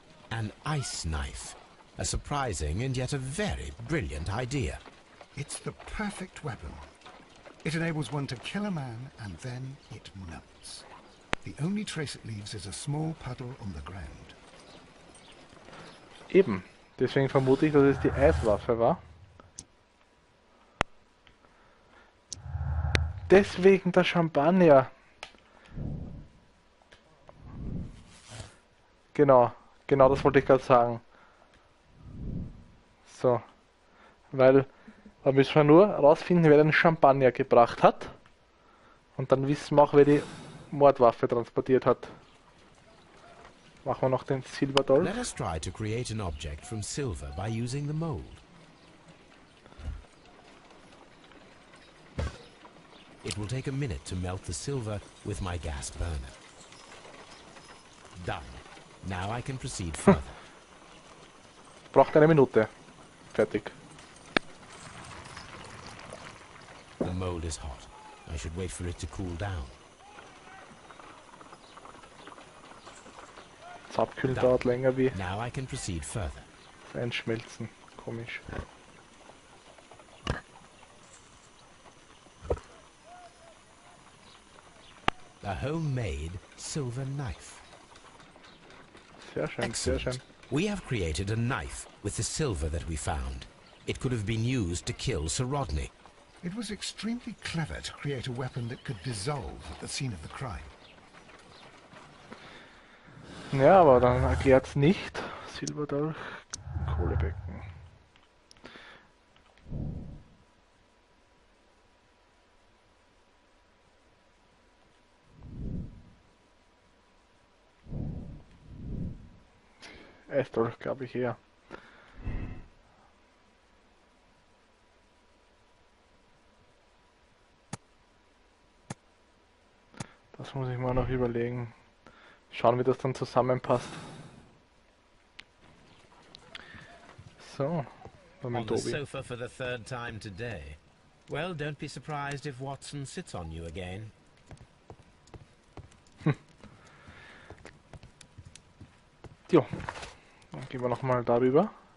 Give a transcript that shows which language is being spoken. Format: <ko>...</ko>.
<en>An ice knife. A surprising and yet a very brilliant idea. It's the perfect weapon. It enables one to kill a man and then it melts. The only trace it leaves is a small puddle on the ground.</en> <de>Eben. Deswegen vermute ich, dass es die Eiswaffe war. Deswegen der Champagner. Genau. Genau das wollte ich gerade sagen. So. Weil da müssen wir nur rausfinden, wer den Champagner gebracht hat. Und dann wissen wir auch, wer die Mordwaffe transportiert hat. Machen wir noch den Silberdolch.</de> <en>Let us try to create an object from silver by using the mold. It will take a minute to melt the silver with my gas burner. Done. Now I can proceed further.</en> <de>Braucht eine Minute. Fertig.</de> <en>The mold is hot. I should wait for it to cool down.</en> <de>Das Abkühlen dauert länger wie</de> <en>Now I can proceed further.</en> <de>das Einschmelzen. Komisch.</de> <en>A homemade silver knife.</en> <de>Sehr schön, sehr schön.</de> <en>We have created a knife with the silver that we found. It could have been used to kill Sir Rodney. It was extremely clever to create a weapon that could dissolve at the scene of the crime.</en> <de>Ja, aber dann erklärt's nicht. Silberdolch, Kohlebecken. Eisdolch, glaube ich eher. Das muss ich mal noch überlegen. Schauen, wie das dann zusammenpasst. So,</de> <en>On the sofa for the third time today. Well, don't be surprised if Watson sits on you again.</en> <de>Jo, dann gehen wir nochmal darüber.</de>